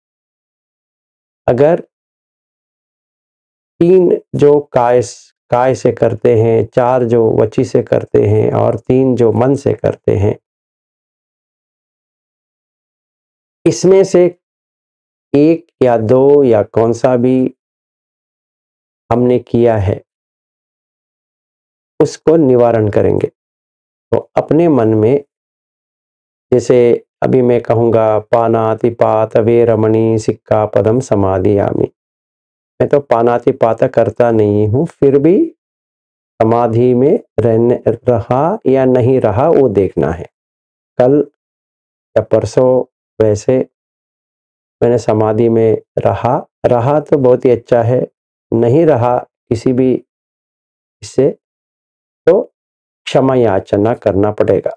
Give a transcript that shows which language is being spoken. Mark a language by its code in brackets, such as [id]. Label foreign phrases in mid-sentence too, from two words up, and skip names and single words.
[hi] अगर 3 जो काय से करते हैं, 4 जो वची से करते हैं और 3 जो मन से करते हैं, इसमें से 1 या 2 या कौन सा भी हमने किया है, उसको निवारण करेंगे। तो अपने मन में, जैसे अभी मैं कहूँगा [pi] पानातिपात वेरमणि सिक्खापदम समादियामि, [hi] मैं तो पानातिपात करता नहीं हूँ, फिर भी समाधि में रहा या नहीं रहा वो देखना है। कल या परसों वैसे मैंने समाधि में रहा तो बहुत ही अच्छा है, नहीं रहा किसी भी इससे तो क्षमा याचना करना पड़ेगा।